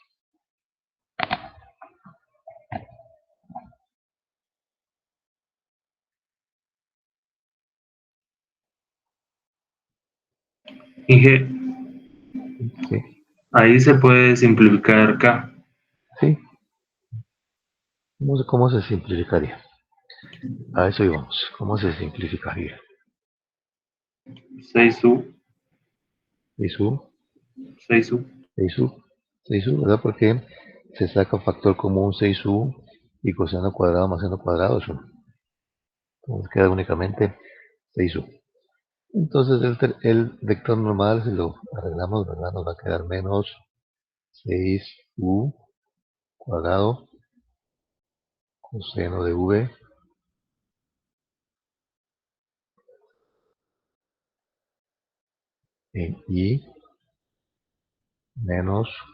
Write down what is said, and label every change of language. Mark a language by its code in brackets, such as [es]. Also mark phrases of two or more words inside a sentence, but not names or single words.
[es] Inge, Sí, ahí se puede simplificar K. sí. ¿Cómo se simplificaría? A eso íbamos. ¿Cómo se simplificaría? 6U, 6u, 6U. 6u, 6u, ¿verdad? Porque se saca factor común 6u y coseno cuadrado más seno cuadrado es 1. Entonces queda únicamente 6u. Entonces el vector normal, si lo arreglamos, ¿verdad? Nos va a quedar menos 6u cuadrado coseno de v en i menos